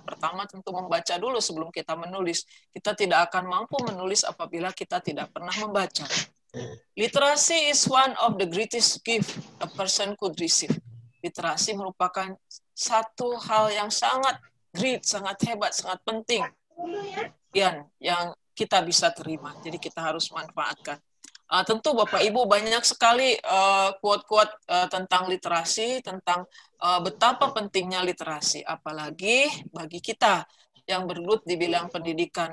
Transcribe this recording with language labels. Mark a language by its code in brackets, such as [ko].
[id] Pertama tentu membaca dulu sebelum kita menulis. Kita tidak akan mampu menulis apabila kita tidak pernah membaca. [en] Literasi is one of the greatest gift a person could receive. [id] Literasi merupakan satu hal yang sangat great, sangat hebat, sangat penting yang kita bisa terima. Jadi kita harus manfaatkan. Tentu Bapak Ibu banyak sekali quote-quote tentang literasi, tentang betapa pentingnya literasi, apalagi bagi kita yang bergelut di bidang pendidikan.